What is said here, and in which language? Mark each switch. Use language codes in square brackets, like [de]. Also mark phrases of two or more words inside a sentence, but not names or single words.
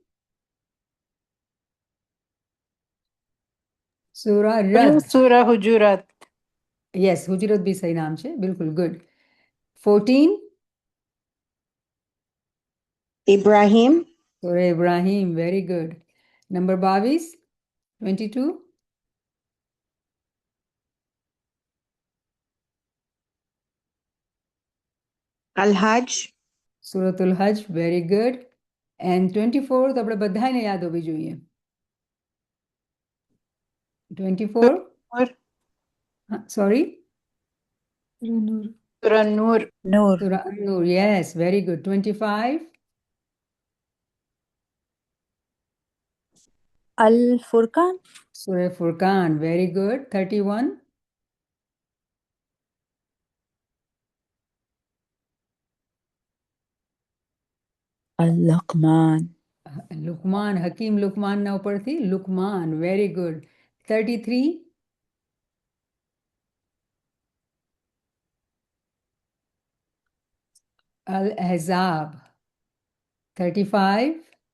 [ar] سورة رعد. سورة حجرات. [gu] યસ, હુજરત બી સહી નામ છે, બિલકુલ. ગુડ. 14? [ar] Ibrahim, سورة إبراهيم. [en] very good. number 22? 22? [ar] Al-Hajj, سورة الحج. [en] very good. and 24 [gu] તો આપણે બધાને યાદ હોવી જોઈએ. [en] 24? sorry? [ar] سورة نور. Noor. سورة النور. [en] yes, very good. 25? [ar] Al-Furqan. سورة فرقان. [en] very good. 31? [ar] Al-Luqman. [gu] લુકમાન. હકીમ લુકમાનના ઉપરથી લુકમાન. [en] very good. [ar] 33? الأحزاب. 35?